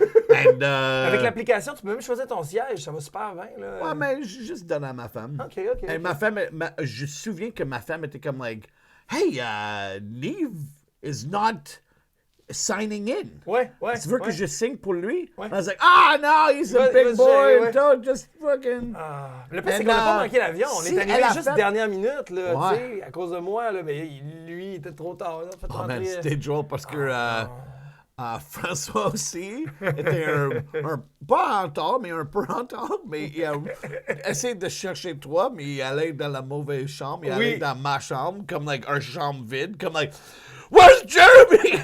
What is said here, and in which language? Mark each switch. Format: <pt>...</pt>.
<fr>Avec l'application, tu peux même choisir ton siège. Ça va super bien. Là. Ouais, mais je juste donne à ma femme. OK. Et ma femme, je me souviens que ma femme était comme,</fr> <en>hey, Nive is not signing in.</en> <fr>Ouais. Tu veux que je signe pour lui? Ouais.</fr> <en>I was like, no, he's a big boy. Don't just fucking...</en> <fr>Le pire, c'est qu'on n'a pas manqué l'avion. On est arrivé juste dernière minute, là, tu sais, à cause de moi, là, mais lui, il était trop tard. Là, man, c'était drôle parce que François aussi était un pas en retard, mais un peu en retard, mais il a essayé de chercher toi, mais il allait dans la mauvaise chambre, il allait dans ma chambre, comme like un chambre vide, comme like</fr> <en>Where's Jeremy?</en>